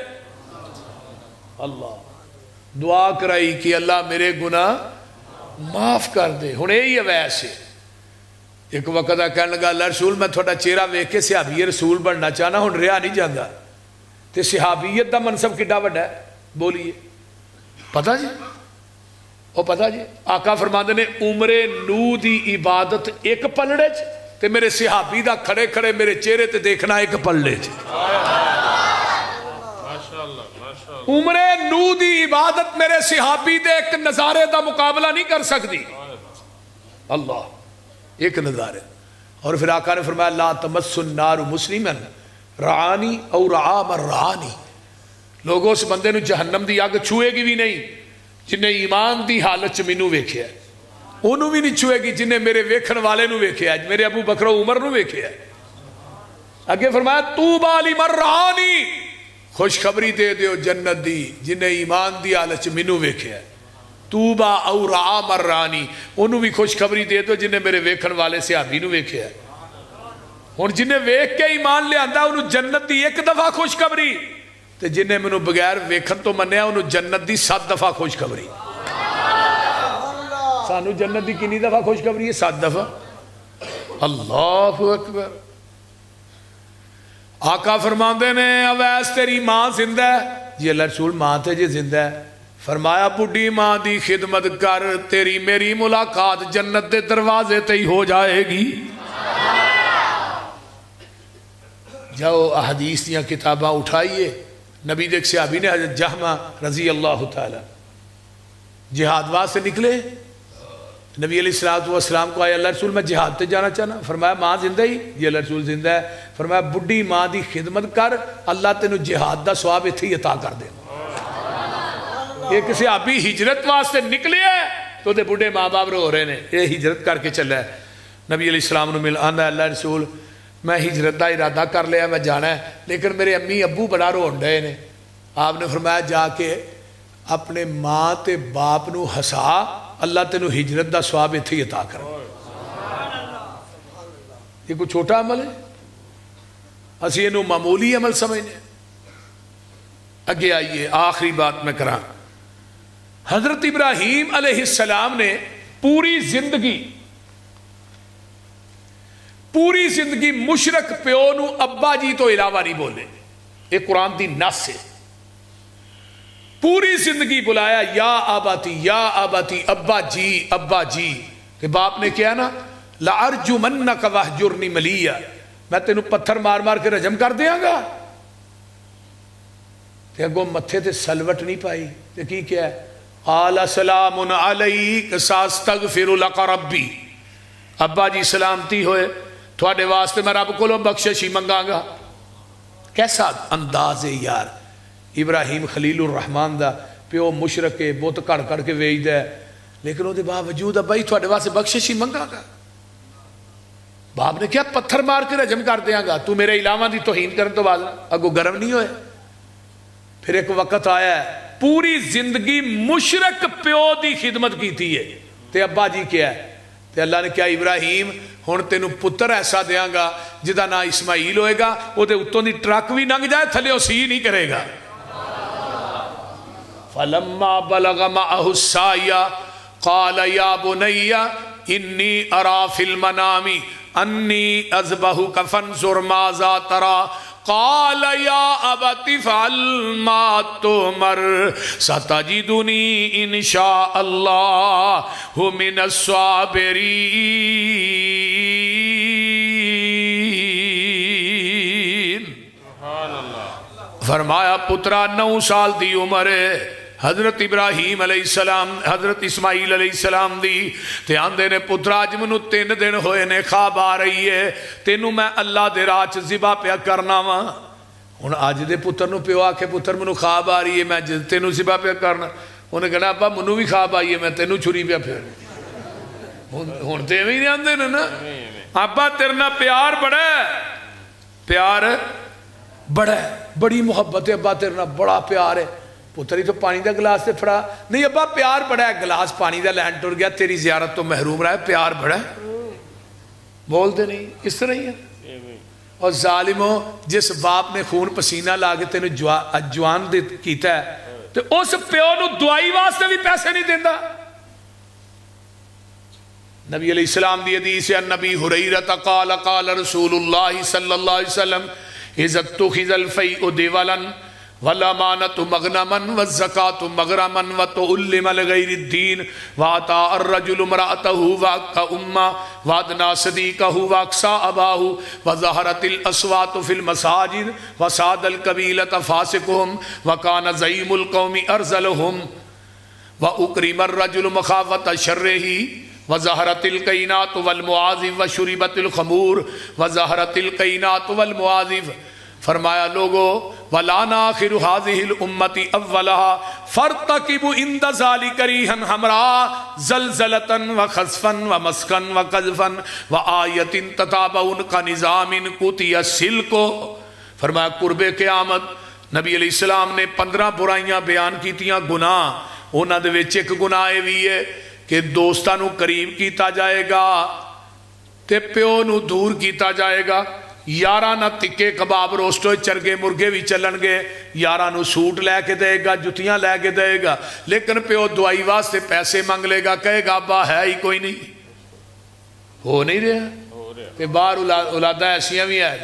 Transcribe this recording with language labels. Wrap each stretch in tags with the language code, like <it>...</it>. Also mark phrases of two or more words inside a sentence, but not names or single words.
<ur>اللہ دعا کرائی کہ اللہ میرے گناہ معاف کر دے۔</ur> <pa>ہن یہی اویس ہے، ایک وقت کہنے لگا اللہ رسول میں تھوڑا چہرہ ویکھ کے صحابی رسول بننا چاہنا، ہن رہا نہیں جاندا تے صحابیت دا منصب کڈا وڈا ہے؟ بولیے پتہ جی؟ او پتہ جی؟ آقا فرماندے نے عمر نو دی عبادت ایک پلڑے چ تے میرے صحابی دا کھڑے کھڑے میرے چہرے تے دیکھنا ایک پلڑے چ۔ عمر نو دی عبادت میرے صحابی دے ایک نظارے دا مقابلہ نہیں کر سکتی۔ اللہ ایک نظارے۔ اور پھر آقا نے فرمایا</pa> <ar>لا تمس النار مسلما رعانی او رعا من رعانی،</ar> <pa>لوگوں اس بندے نو جہنم دی آگ چھوئے گی بھی نہیں جنہیں ایمان دی حالت چ مینوں ویکھیا ہے، انہوں بھی نہیں چھوئے گی جنہیں میرے ویکھن والے نو ویکھیا ہے، میرے ابو بکر و عمر نو ویکھیا ہے۔ اگے فرمایا</pa> <ar>طوبی لمن رعانی،</ar> <pa>خوشخبری دے دیو جنت دی جنہیں ایمان دی حالت چ مینوں ویکھیا ہے۔</pa> <ar>طوبی او رعا من رعانی،</ar> <pa>انہوں بھی خوشخبری دے دیو جنہیں میرے ویکھن والے صحابی نو ویکھیا ہے۔ ہن جنہیں ویکھ کے ایمان لے آندا انہوں جنت دی ایک دفعہ خوشخبری، تے جنہیں منو بغیر ویکھن تو منیا انہوں جنت دی 7 دفعہ خوشخبری۔ سانو جنت دی کنی دفعہ خوشخبری ہے؟ 7 دفعہ۔ اللہ اکبر۔ آقا فرماندے نے اویس تیری ماں زندہ ہے؟ جی اللہ رسول ماں تے جی زندہ ہے۔ فرمایا بڈھی ماں دی خدمت کر، تیری میری ملاقات جنت دے دروازے تے ہی ہو جائے گی۔ جاؤ احادیث دیاں کتاباں اٹھائیے، نبی دیکھ صحابی نے حضرت جہمہ رضی اللہ تعالی جہاد واسطے نکلے، نبی علیہ السلام کو آیا اللہ رسول میں جہاد تے جانا چاہنا، فرمایا ماں زندہ ہی؟ جی اللہ رسول زندہ ہے۔ فرمایا بڈھی ماں دی خدمت کر، اللہ تینوں جہاد دا ثواب ایتھے ہی عطا کر دے۔ ایک صحابی ہجرت واسطے نکلے ہے تو دے بڈھے ماں باپ رو رہے نے، یہ ہجرت کر کے چلا ہے۔ نبی علیہ السلام نے مل آندا اللہ رسول میں ہجرت دا ارادہ کر لیا، میں جانا ہے، لیکن میرے امی ابو بڑا رون رہے نے۔ آپ نے فرمایا جا کے اپنے ماں تے باپ نو ہسا، اللہ تینوں ہجرت دا ثواب اتھے ہی عطا کرے۔</pa> <ur>یہ کوئی چھوٹا عمل ہے؟</ur> <pa>اسی انہوں معمولی عمل سمجھنے۔ اگے آئیے آخری بات میں کراں۔ حضرت ابراہیم علیہ السلام نے پوری زندگی مشرک پیو نو ابا جی تو علاوہ نہیں بولے۔ یہ قرآن دی نص ہے۔ پوری زندگی بلایا</pa> <ar>یا آباتی یا آباتی،</ar> <pa>ابا جی ابا جی۔ کہ باپ نے کیا نا</pa> <ar>لَأَرْجُمَنَّكَ وَاهْجُرْنِ مَلِيًّا،</ar> <pa>میں تینوں پتھر مار مار کے رجم کر دیاں گا۔ تے اگوں متھے تے سلوٹ نہیں پائی تے کی کیا ہے؟</pa> <ar>قَالَ سَلَامٌ عَلَيْكَ سَأَسْتَغْفِرُ لَكَ رَبِّي،</ar> <pa>ابا جی سلامتی ہوئے، تھوڑے واسطے میں رب کو بخشش ہی منگاں گا۔ کیسا انداز ہے یار، ابراہیم خلیل الرحمان دا پیو مشرک کے بت کڑ کڑ کے ویچ دے، لیکن وہ دے باوجود ابا جی تھوڑے واسطے بخشش ہی منگاں گا۔ باپ نے کیا پتھر مار کے رجم کر دیاں گا، تو میرے علاوہ دی توہین کرن تو بعد اگو گرم نہیں ہوئے۔ پھر ایک وقت آیا ہے پوری زندگی مشرک پیو دی خدمت کی تھی ہے، تے ابا جی کیا ہے؟ تے اللہ نے کیا ابراہیم ہن تینوں پتر ایسا دیاں گا جدا نا اسماعیل ہوئے گا، وہ دے اتوں دی ٹرک بھی ننگ جائے تھلے اسی نہیں کرے گا۔</pa> <ar>فَلَمَّا بَلَغَ مَعَهُ السَّعْيَ قَالَ يَا بُنَيَّ إِنِّي أَرَى فِي الْمَنَامِ أَنِّي أَذْبَحُكَ فَانظُرْ مَاذَا تَرَى قَالَ يَا أَبَتِ افْعَلْ مَا تُؤْمَرُ سَتَجِدُنِي إِنْ شَاءَ اللَّهُ مِنَ الصَّابِرِينَ۔</ar> <pa>فرمایا پترا 9 سال دی عمر ہے حضرت ابراہیم علیہ السلام حضرت اسماعیل علیہ السلام دی، تے آندے نے پترا اج منوں 3 دن ہوئے نے خواب آ رہی ہے، تینوں میں اللہ دے راہ چ ذبح پیا کرنا وا۔ ہن اج دے پتر نو پیو آکھے پتر منوں خواب آ رہی ہے میں تینوں ذبح پیا کرنا، انہیں کہنا ابا منوں بھی خواب آئی ہے میں تینوں چھری پیا پھر۔ ہن تے ایویں نہیں آندے نے نا، ابا تیرے نال پیار بڑا ہے، پیار بڑا ہے، بڑی محبت ہے ابا تیرے نال بڑا پیار ہے۔ پتر ہی تو پانی دا گلاس تے پھڑا، نہیں ابا پیار بڑا ہے، گلاس پانی دا لین ٹر گیا، تیری زیارت تو محروم رہا ہے، پیار بڑا ہے۔</pa> <ur>بولتے نہیں اس طرح ہی ہے۔</ur> <pa>اور ظالموں جس باپ نے خون پسینہ لا کے تینوں جوان کیتا ہے تو اس پیو نو دعائی واسطے بھی پیسے نہیں دیندا۔ نبی علیہ السلام دی حدیث ہے</pa> <ar>نبی حریرہ قال قال رسول اللہ صلی اللہ علیہ وسلم اذا اتخذ الفیء دیولا والامانت مغنما والزکاة مغرما وتعلم لغیر الدین واعطا الرجل امرأته واقع امہ وادنا صدیقہ واقصا اباہ وظہرت الاصوات فی المساجد وساد القبیلۃ فاسقهم وکان زعیم القوم ارذلهم واکرم الرجل مخافۃ شرہ وظہرت القینات والمعاذف وشربت الخمور وظہرت القینات والمعاذف۔</ar> <pa>فرمایا لوگو</pa> <ar>وَلَانَ آخِرُ هَذِهِ الْأُمَّةِ أَوَّلَهَا فَارْتَقِبُوا عِنْدَ ذَلِكَ رِيحًا حَمْرَاءَ زَلْزَلَةً وَخَسْفًا وَمَسْكًا وَقَذْفًا وَآيَةٍ تَتَابَعُونَ كَنِظَامٍ قُطِعَ السِّلْكُ۔</ar> <pa>فرمایا قرب قیامت نبی علیہ السلام نے 15 برائیاں بیان کیتیاں گناہ، انہاں دے وچ ایک گناہ بھی ہے کہ دوستاں نو قریب کیتا جائے گا تے پیو نو دور کیتا جائے گا، یاراں نہ تکے کباب روسٹو چرگے مرگے بھی چلن گے، یاراں نو سوٹ لے کے دے گا جتیاں لے کے دے گا، لیکن پیو دعائی واسطے پیسے مانگ لے گا، کہے گا ابا ہے ہی کوئی نہیں، ہو نہیں رہا کہ باہر اولادہ ایسیاں بھی ہے۔</pa>